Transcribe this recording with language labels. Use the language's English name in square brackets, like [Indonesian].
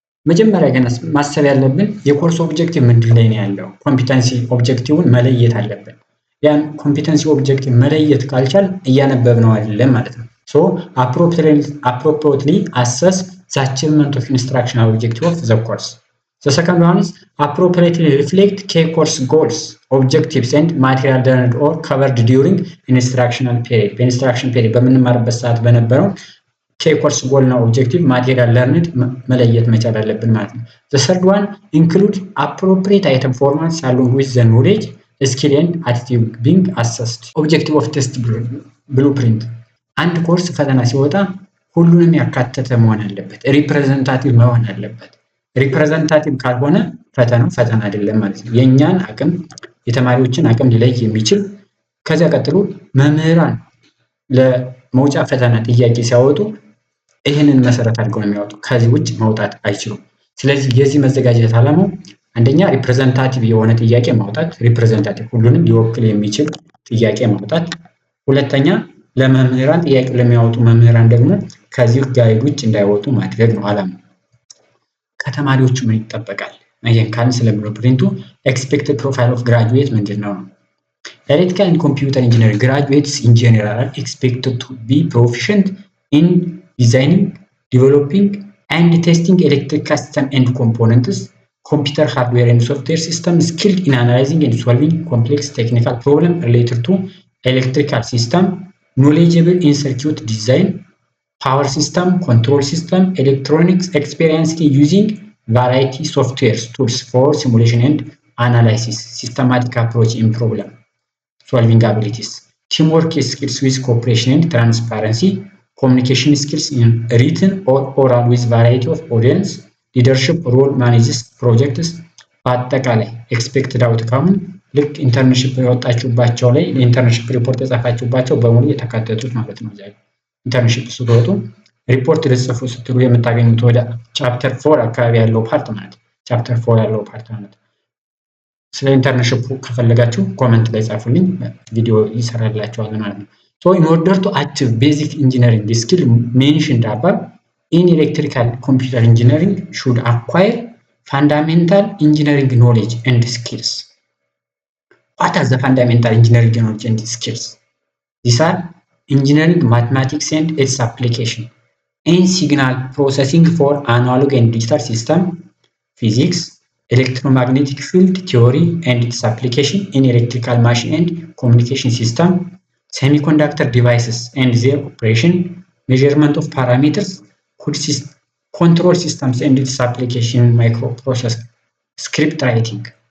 [Amharic] መጀመሪያ ግን ማሰብ ያለብን የኮርስ ኦብጀክቲቭ ምንድን ላይ ነው ያለው? ኮምፒተንሲ ኦብጀክቲቭን መለየት አለብን። ያን ኮምፒተንሲ ኦብጀክቲቭ መለየት ካልቻል እያነበብነው አይደለም ማለት ነው። [English] So appropriately assess the achievement of instructional objective of the course. The second one is appropriately reflect key course goals, objectives, and material learned or covered during instructional period. [Amharic] በኢንስትራክሽን ፔሪድ በምንማርበት ሰዓት በነበረው ኬ ኮርስ ጎል እና ኦብጀክቲቭ ማቴሪያል ለርንድ መለየት መቻል አለብን ማለት ነው። [English] The third one include appropriate item formats along with the knowledge, skill and attitude being assessed. Objective of test blueprint [Amharic] አንድ ኮርስ ፈተና ሲወጣ ሁሉንም ያካተተ መሆን አለበት። ሪፕሬዘንታቲቭ መሆን አለበት። ሪፕሬዘንታቲቭ ካልሆነ ፈተናው ፈተና አይደለም ማለት ነው። የኛን አቅም የተማሪዎችን አቅም ሊለይ የሚችል ከዚያ ቀጥሎ መምህራን ለመውጫ ፈተና ጥያቄ ሲያወጡ ይህንን መሰረት አድርገው ነው የሚያወጡ። ከዚህ ውጭ መውጣት አይችሉም። ስለዚህ የዚህ መዘጋጀት ዓላማው አንደኛ ሪፕሬዘንታቲቭ የሆነ ጥያቄ ማውጣት፣ ሪፕሬዘንታቲቭ ሁሉንም ሊወክል የሚችል ጥያቄ ማውጣት። ሁለተኛ ለመምህራን ጥያቄ ለሚያወጡ መምህራን ደግሞ ከዚህ ጋይድ ውጭ እንዳይወጡ ማድረግ ነው ዓላማው። ከተማሪዎቹ ምን ይጠበቃል? ይሄን ካልን ስለ ብሉፕሪንቱ [English] ኤክስፔክትድ ፕሮፋይል ኦፍ ግራጁዌት [Amharic] ምንድነው ነው? [English] ኤሌክትሪካል ኤንድ ኮምፒውተር ኢንጂነሪንግ ግራጁዌትስ ኢን ጀነራል are expected to be proficient in designing, developing and testing electrical system and components, computer hardware and software system, skilled in analyzing and solving complex technical problems related to electrical system, knowledgeable in circuit design, power system, control system, electronics, experienced in using variety software tools for simulation and analysis, systematic approach in problem solving abilities, teamwork skills with cooperation and transparency, communication skills in written or oral with variety of audience, leadership role manages projects. [Amharic] በአጠቃላይ ኤክስፔክትድ አውትካም ልክ ኢንተርንሺፕ የወጣችሁባቸው ላይ ኢንተርንሺፕ ሪፖርት የጻፋችሁባቸው በሙሉ የተካተቱት ማለት ነው። እዚያ ኢንተርንሺፕ ስትወጡ ሪፖርት ልጽፉ ስትሉ የምታገኙት ወደ ቻፕተር 4 አካባቢ ያለው ፓርት ማለት ነው። ቻፕተር 4 ያለው ፓርት ማለት ነው። ስለ ኢንተርንሺፕ ከፈለጋችሁ ኮሜንት ላይ ጻፉልኝ፣ ቪዲዮ ይሰራላችኋል ማለት ነው። [English] So in order to achieve basic engineering skill mentioned above, in electrical computer engineering should acquire fundamental engineering knowledge and skills. What are the fundamental engineering knowledge and skills? These are engineering mathematics and its application, and signal processing for analog and digital system, physics, electromagnetic field theory and its application in electrical machine and communication system, semiconductor devices and their operation, measurement of parameters, control systems and its application, microprocessor, script writing.